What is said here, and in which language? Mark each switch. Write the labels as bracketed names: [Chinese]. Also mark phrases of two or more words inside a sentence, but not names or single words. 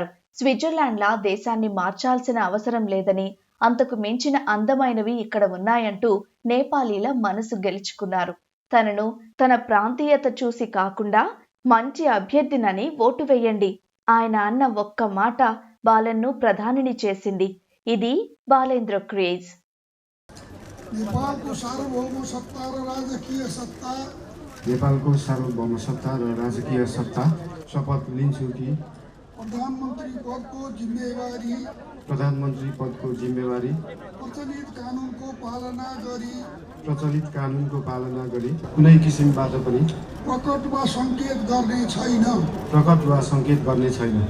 [Telugu] స్విట్జర్లాండ్లా దేశాన్ని మార్చాల్సిన అవసరం లేదని, అంతకు మించిన అందమైనవి ఇక్కడ ఉన్నాయంటూ నేపాలీల మనసు గెలుచుకున్నారు. తనను తన ప్రాంతీయత చూసి కాకుండా మంచి అభ్యర్థినని ఓటు వేయండి ఆయన అన్న ఒక్క మాట బాలెన్ను ప్రధానిని చేసింది. ఇది బాలేంద్ర క్రేజ్. [Nepali] नेपालको सार्वभौम सत्ता र राजकीय सत्ता शपथ लिन्छु कि प्रधानमन्त्री पदको जिम्मेवारी प्रचलित कानुनको पालना गरी कुनै किसिमबाट पनि प्रकट वा सङ्केत गर्ने छैन।